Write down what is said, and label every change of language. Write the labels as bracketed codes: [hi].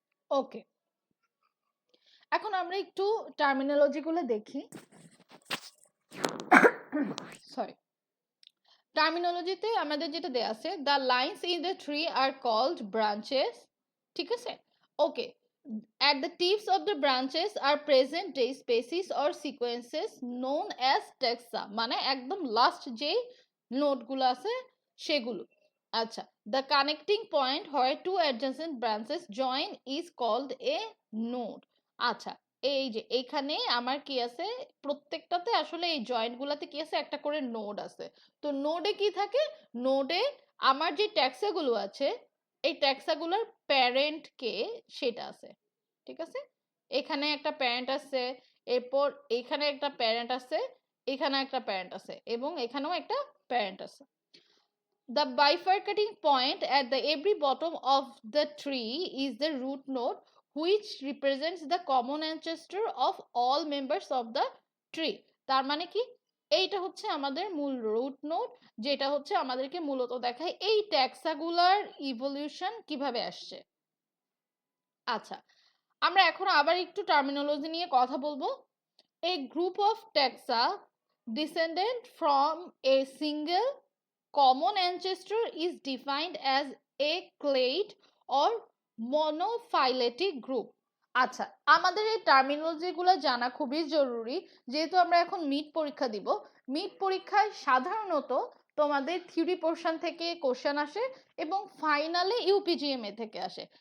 [bn] ওকে, এখন আমরা একটু টার্মিনোলজি গুলো দেখি। সরি, টার্মিনোলজিতে আমাদের যেটা দেয়া আছে, [en] the lines in the tree are called branches, [bn] ঠিক আছে। [en] okay, at the tips of the branches are present day species or sequences known as taxa, [bn] মানে একদম লাস্ট যে নোডগুলো আছে সেগুলো। [en] আচ্ছা, the connecting point where two adjacent branches join is called a node. [bn] আচ্ছা, এই যে এইখানে আমার কি আছে, প্রত্যেকটাতে আসলে এই জয়েন্ট গুলাতে কি আছে, একটা করে নোড আছে। তো নোডে কি থাকে? নোডে আমার যে ট্যাক্সা গুলো আছে, এই ট্যাক্সাগুলোর প্যারেন্ট কে সেটা আছে, ঠিক আছে। এখানে একটা প্যারেন্ট আছে, এরপর এখানে একটা প্যারেন্ট আছে, এখানে একটা প্যারেন্ট আছে, এবং এখানেও একটা প্যারেন্ট আছে। [en] The bifurcating point at the every bottom of the tree is the root node, which represents the common ancestor of all members of the tree. [bn] তার মানে কি? এইটা হচ্ছে আমাদের মূল রুট নোড, যেটা হচ্ছে আমাদেরকে মূলত দেখায় এই ট্যাক্সাগুলার ইভলিউশন কিভাবে আসছে। আচ্ছা, আমরা এখন আবার একটু টার্মিনোলজি নিয়ে কথা বলবো। [en] A group of taxa descended from a single common ancestor is defined as a clade or monophyletic group. [bn] আচ্ছা, আমাদের এই টার্মিনোলজি গুলো জানা খুবই জরুরি, যেহেতু আমরা এখন মিড পরীক্ষা দিব। মিড পরীক্ষায় সাধারণত তোমাদের থিওরি পোর্শন থেকে কোশ্চেন আসে এবং ফাইনালে ইউপিজিএমএ থেকে আসে।